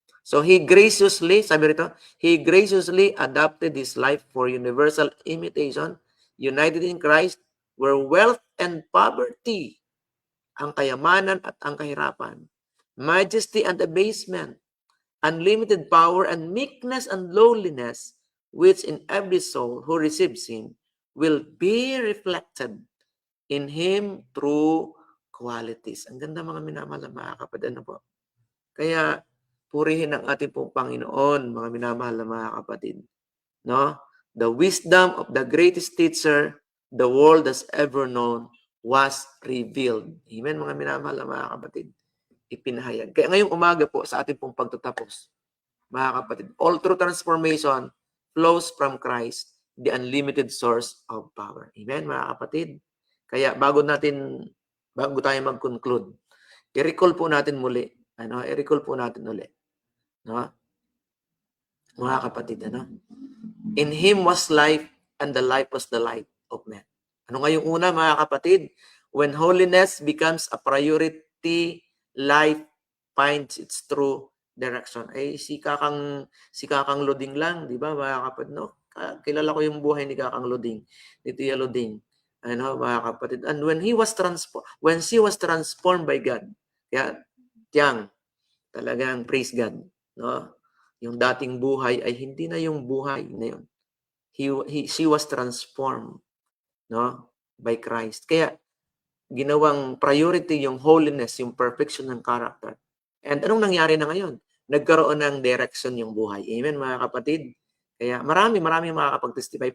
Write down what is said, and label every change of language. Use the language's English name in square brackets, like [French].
[English] So He graciously, [Filipino] sabi rito, [English] He graciously adapted His life for universal imitation, united in Christ, where wealth and poverty, [Filipino] ang kayamanan at ang kahirapan, [English] majesty and abasement, unlimited power and meekness and lowliness, which in every soul who receives Him will be reflected in Him through qualities. [Filipino] Ang ganda, mga minamahal na mga kapatid. Ano po? Kaya, purihin ang ating pong Panginoon, mga minamahal na mga kapatid. No? [English] The wisdom of the greatest teacher the world has ever known was revealed. [Filipino] Amen, mga minamahal na mga kapatid. Ipinahayag. Kaya ngayong umaga po, sa ating pong pagtatapos, mga kapatid, [English] all true transformation flows from Christ, the unlimited source of power. [Filipino] Amen, mga kapatid. Kaya bago tayo mag-conclude, i-recall po natin muli. I-recall po natin uli. No? Mga kapatid, [English] In Him was life, and the life was the light of men. [Filipino] Ano nga yung una, mga kapatid? [English] When holiness becomes a priority, life finds its true direction. [Filipino] Si Kakang Loding lang, di ba, mga kapatid, no? Kilala ko yung buhay ni Kakang Loding, ni Tia Loding. Mga kapatid. [English] And when she was transformed by God, [Filipino] kaya, tiyang, talagang [English] praise God, no? [Filipino] Yung dating buhay ay hindi na yung buhay na yun. [English] She was transformed, no, by Christ. [Filipino] Kaya ginawang priority yung holiness, yung perfection ng character. And anong nangyari na ngayon? Nagkaroon ng direction yung buhay. Amen, mga kapatid. Kaya marami makakapag-testify.